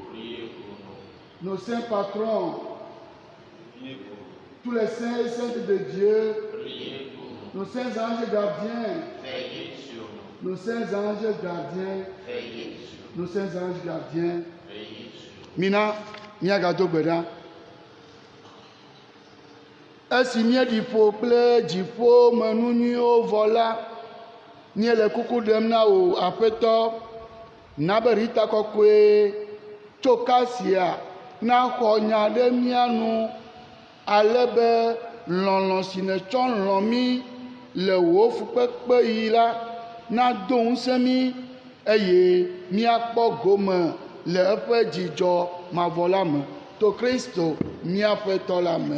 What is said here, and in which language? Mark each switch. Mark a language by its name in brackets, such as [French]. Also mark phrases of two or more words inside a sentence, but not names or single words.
[French] Priez pour nous. Nos saints patrons. Priez pour nous. Tous les saints et saintes de Dieu. Priez pour nous. Nos saints anges gardiens. Veillez sur nous. Nos saints anges gardiens. Veillez sur nous. Nos saints anges gardiens. Veillez sur nous. [Ewe] Mina, miagado gbeda. Esi mia diƒo kple dziƒo menu nyuiwo vɔ la, mie le kuku ɖem na wò aƒetɔ, na be Rita kɔkɔe tso kasia naxɔ nya ɖe mía nu, ale be lɔlɔ̃ si nètsɔ lɔ̃ mí le wò fukpekpe yi la nado ŋusẽ mí eye míakpɔ gome le eƒe dzidzɔ mavɔ la me to Kristo míaƒe tɔ la me.